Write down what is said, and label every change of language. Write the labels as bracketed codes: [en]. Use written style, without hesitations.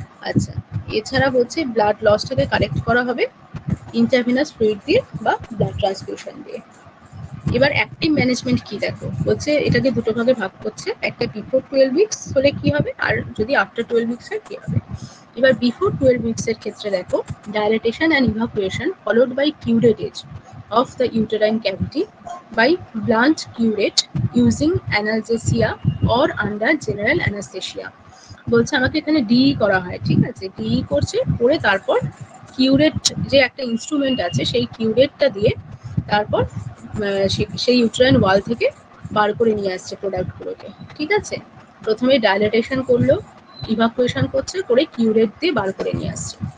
[bn] আচ্ছা, এছাড়া হচ্ছে ব্লাড লসটাকে কারেক্ট করা হবে ইন্টারভিনাস ফ্লুইড দিয়ে বা ব্লাড ট্রান্সফিউশন দিয়ে। এবার অ্যাক্টিভ ম্যানেজমেন্ট কি দেখো, বলছে এটাকে দুটো ভাগে ভাগ করছে, একটা বিফোর 12 উইকস হলে কি হবে আর যদি আফটার 12 উইকস হয় কি হবে। এবার বিফোর 12 উইকস এর ক্ষেত্রে দেখো [en] Dilatation and evacuation followed by curettage of the uterine cavity by blunt curate using analgesia or under general anesthesia. [bn] বলছে আমাকে এখানে ডিই করা হয়। ঠিক আছে, ডিই করছে, করে তারপর কিউরেট যে একটা ইনস্ট্রুমেন্ট আছে সেই কিউরেটটা দিয়ে তারপর সেই ইউটেরাইন ওয়াল থেকে বার করে নিয়ে আসছে প্রোডাক্টগুলোকে। ঠিক আছে। প্রথমে ডাইলেটেশন করলো, ইভাকুয়েশন করছে, করে কিউরেট দিয়ে বার করে নিয়ে আসছে।